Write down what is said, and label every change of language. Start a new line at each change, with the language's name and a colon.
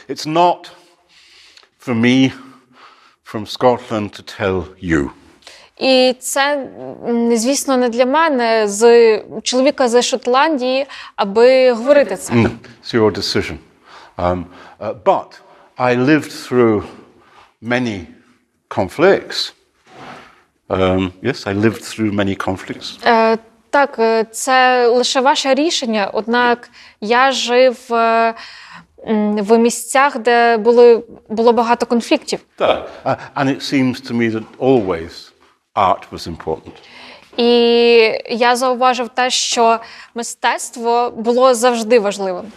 English: It's not for me from Scotland to tell you.
Ukrainian: І це, звісно, не для мене, з чоловіка з Шотландії, аби говорити це.
English: No, it's your decision. But I lived through many conflicts. Yes, I lived through many conflicts.
Ukrainian: Так, це лише ваше рішення, однак я жив в місцях, де було багато конфліктів.
English: And it seems to me that always art was important.
Ukrainian: І я зауважив те, що мистецтво було завжди важливим.